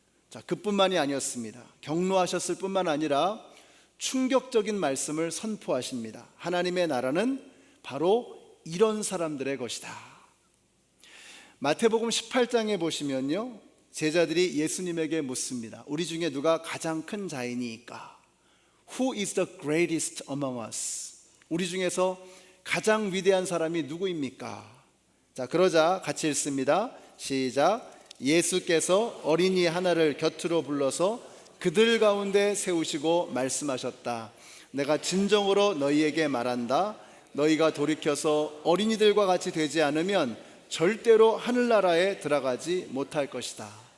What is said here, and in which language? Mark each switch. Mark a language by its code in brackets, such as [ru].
[ko] 자, 그뿐만이 아니었습니다. 경로하셨을 뿐만 아니라 충격적인 말씀을 선포하십니다. 하나님의 나라는 바로 이런 사람들의 것이다. 마태복음 18장에 보시면요, 제자들이 예수님에게 묻습니다. 우리 중에 누가 가장 큰 자이니까? [en] Who is the greatest among us? [ko] 우리 중에서 가장 위대한 사람이 누구입니까? 자, 그러자 같이 읽습니다. 시작. 예수께서 어린이 하나를 곁으로 불러서 그들 가운데 세우시고 말씀하셨다. 내가 진정으로 너희에게 말한다. 너희가 돌이켜서 어린이들과 같이 되지 않으면 절대로 하늘나라에 들어가지 못할 것이다.